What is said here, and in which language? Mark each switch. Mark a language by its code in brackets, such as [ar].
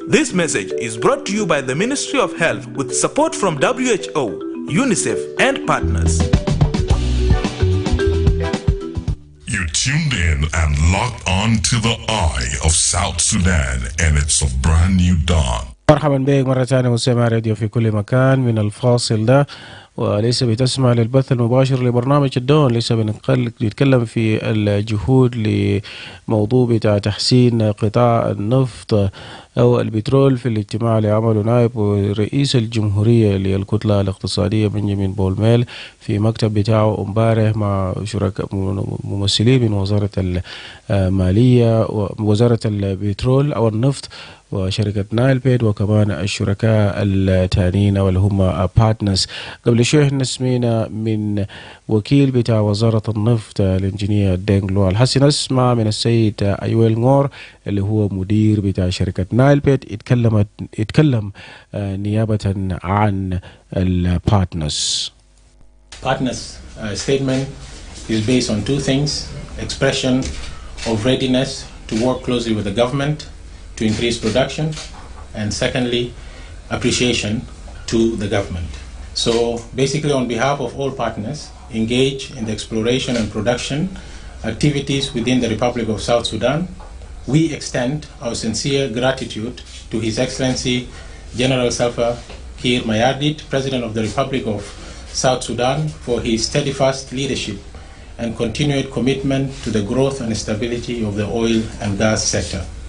[en] This message is brought to you by the Ministry of Health with support from WHO, UNICEF, and partners. You tuned in and locked on to the eye of South Sudan, and it's a brand new dawn. [ar] مرحبا بك مرة ثانية مستمع راديو في كل مكان من الفاصل ده، ولسه بتسمع للبث المباشر لبرنامج الدون. لسه بنتكلم في الجهود لموضوع بتاع تحسين قطاع النفط أو البترول في الاجتماع اللي عمله نائب رئيس الجمهورية للكتلة الاقتصادية بنجامين بولميل في مكتب بتاعه امبارح مع شركاء ممثلين من وزارة المالية ووزارة البترول أو النفط وشركة نايل بيد وكمان الشركاء التانيين واللي هم بارتنرز. قبل شوي احنا سمينا من وكيل بتاع وزارة النفط الانجينير دينغلو. هسه نسمع من السيد ايويل نور اللي هو مدير بتاع شركة نايل بيد يتكلم نيابة عن البارتنرز. [en] Partners statement is based on two things: expression of readiness to work closely with the government to increase production, and secondly, appreciation to the government. So basically, on behalf of all partners engaged in the exploration and production activities within the Republic of South Sudan, we extend our sincere gratitude to His Excellency General Salva Kiir Mayardit, President of the Republic of South Sudan, for his steadfast leadership and continued commitment to the growth and stability of the oil and gas sector.